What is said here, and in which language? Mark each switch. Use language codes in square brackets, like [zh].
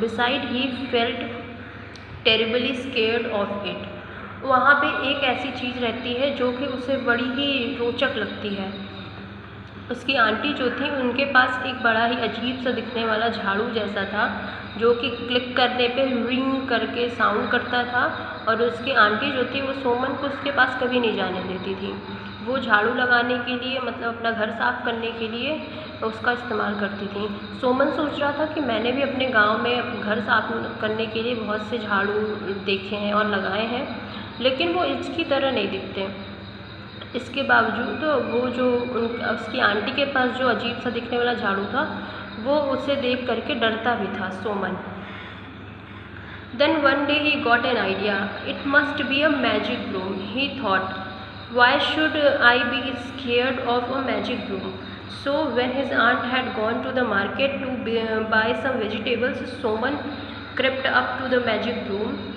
[en] Besides, he felt terribly scared of it. [hi] वहाँ पे एक ऐसी चीज़ रहती है जो कि उसे बड़ी ही रोचक लगती है। उसकी आंटी जो थी उनके पास एक बड़ा ही अजीब सा दिखने वाला झाड़ू जैसा था जो कि क्लिक करने पे रिंग करके साउंड करता था, और उसकी आंटी जो थी वो सुमन को उसके पास कभी नहीं जाने देती थी। वो झाड़ू लगाने के लिए मतलब अपना घर साफ़ करने के लिए उसका इस्तेमाल करती थी। सुमन सोच रहा था कि मैंने भी अपने गांव में घर साफ़ करने के लिए बहुत से झाड़ू देखे हैं और लगाए हैं, लेकिन वो इसकी तरह नहीं दिखते। इसके बावजूद वो जो उसकी आंटी के पास जो अजीब सा दिखने वाला झाड़ू था वो उसे देख करके डरता भी था सुमन। [en] Then one day he got an idea. It must be a magic broom, he thought. Why should I be scared of a magic broom? So when his aunt had gone to the market to buy some vegetables, Suman crept up to the magic broom.